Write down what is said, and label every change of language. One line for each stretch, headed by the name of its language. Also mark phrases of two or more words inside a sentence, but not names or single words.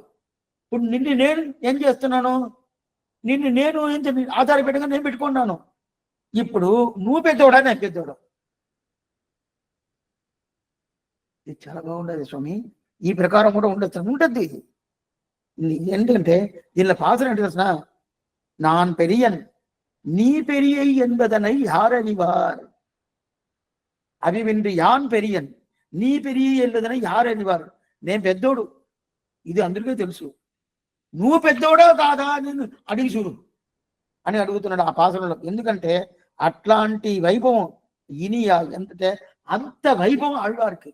Telugu: ఇప్పుడు నిన్ను నేను ఏం చేస్తున్నాను, నిన్ను నేను ఆధారపీఠంగా నేను పెట్టుకున్నాను. ఇప్పుడు నువ్వు పెద్దోడా నేను పెద్దోడా? ఇది చాలా బాగుండదు స్వామి. ఈ ప్రకారం కూడా ఉంటుంది. ఎందుకంటే దీనిలో పాత్ర ఏంటి తెలిసిన,
Tamil: நான் பெரியன் நீ பெரியை என்பதனை யார் அறிவார், அவிவிண்டி யான் பெரியன் நீ பெரிய என்பதனை யார் அறிவார்.
Telugu: నేను పెద్దోడు ఇది అందరికీ తెలుసు, నువ్వు పెద్దోడా కాదా నేను అడిగి చూడు అని అడుగుతున్నాడు ఆ పాత్రలో. ఎందుకంటే అట్లాంటి వైభవం ఎంతంటే అంత వైభవం ఆళ్వారికి.